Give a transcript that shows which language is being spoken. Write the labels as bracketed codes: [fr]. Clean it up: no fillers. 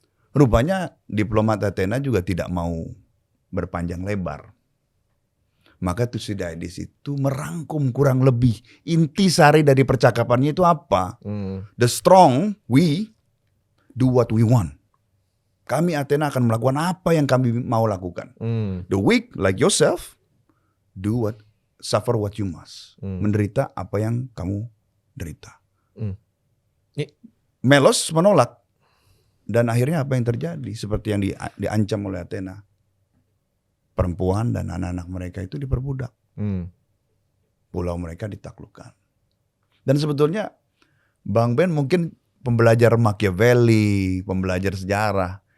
[id] Rupanya diplomat Athena juga tidak mau berpanjang lebar. Maka Thucydides itu merangkum kurang lebih intisari dari percakapannya itu apa? [en] The strong, we do what we want. [id] Kami Athena akan melakukan apa yang kami mau lakukan. [en] The weak, like yourself, suffer what you must. [id] Menderita apa yang kamu derita. Melos menolak. Dan akhirnya apa yang terjadi? Seperti yang diancam oleh Athena. Perempuan dan anak-anak mereka itu diperbudak. Pulau mereka ditaklukkan. Dan sebetulnya Bang Ben mungkin pembelajar Machiavelli, pembelajar sejarah.